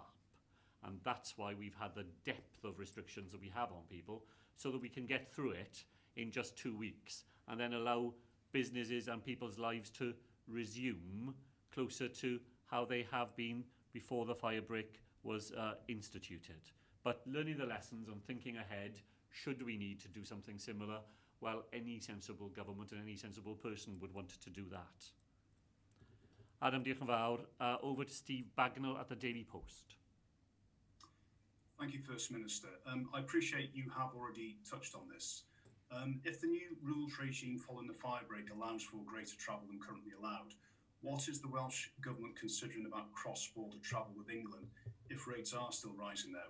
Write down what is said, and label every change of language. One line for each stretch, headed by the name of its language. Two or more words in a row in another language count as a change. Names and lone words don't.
English: And that's why we've had the depth of restrictions that we have on people, so that we can get through it in just 2 weeks and then allow businesses and people's lives to resume closer to how they have been before the fire break was instituted. But learning the lessons and thinking ahead, should we need to do something similar, well, any sensible government and any sensible person would want to do that.
Welsh: Adam, diolch yn fawr.
English: Over to Steve Bagnall at the Daily Post. Thank you, First Minister. I appreciate you have already touched on this. If the new rules regime following the fire break allows for greater travel than currently allowed, what is the Welsh Government considering about cross-border travel with England if rates are still rising there?